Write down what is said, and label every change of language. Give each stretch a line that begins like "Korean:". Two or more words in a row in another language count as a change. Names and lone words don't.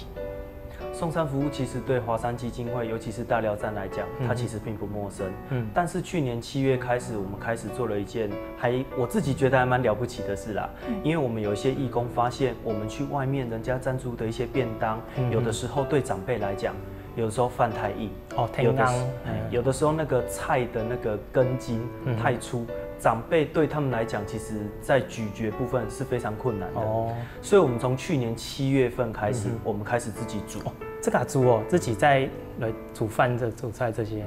Chinese: 送餐服務其實對華山基金會，尤其是大寮站來講，它其實並不陌生。但是去年7月開始，我們開始做了一件我自己覺得還蠻了不起的事啦。因為我們有一些義工發現，我們去外面人家贊助的一些便當，有的時候對長輩來講，有的时候饭太硬，有的时候那个菜的那个根茎太粗，长辈对他们来讲，其实在咀嚼部分是非常困难的。所以我们从去年7月份开始，我们开始自己煮。这个煮哦，自己在来煮饭、煮菜这些。